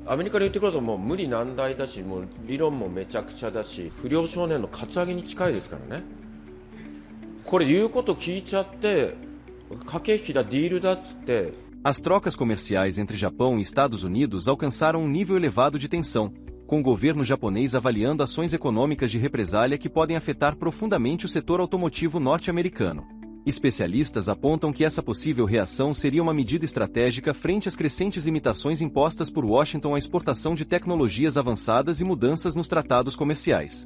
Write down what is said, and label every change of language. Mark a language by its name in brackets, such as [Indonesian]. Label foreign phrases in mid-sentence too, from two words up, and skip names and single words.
[Japanese] アメリカに言ってくるともう無理難題だし、もう理論もめちゃくちゃだし、不良少年のカツアゲに近いですからね。これ言うこと聞いちゃって、駆け引きだ、ディールだっつって。 [Portuguese] As trocas comerciais entre Japão e Estados Unidos alcançaram um nível elevado de tensão, com o governo japonês avaliando ações econômicas de represália que podem afetar profundamente o setor automotivo norte-americano. Especialistas apontam que essa possível reação seria uma medida estratégica frente às crescentes limitações impostas por Washington à exportação de tecnologias avançadas e mudanças nos tratados comerciais.